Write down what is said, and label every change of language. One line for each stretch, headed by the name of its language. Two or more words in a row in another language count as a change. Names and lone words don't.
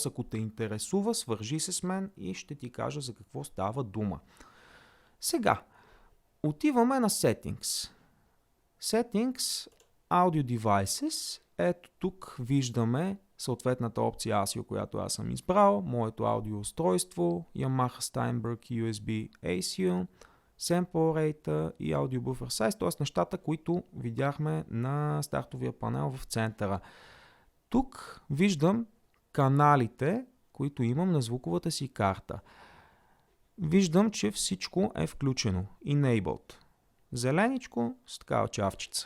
Bulgarian: Ако те интересува, свържи се с мен и ще ти кажа за какво става дума. Сега, отиваме на Settings.
English: Settings, Audio Devices.
Bulgarian: Ето тук виждаме съответната опция ASIO, която аз съм избрал, моето аудиоустройство,
English: Yamaha Steinberg USB ASIO, Sample Rate и Audio Buffer Size,
Bulgarian: т.е. нещата, които видяхме на стартовия панел в центъра. Тук виждам каналите, които имам на звуковата си карта. Виждам, че всичко е включено. Enabled. Зеленичко с такава чавчица.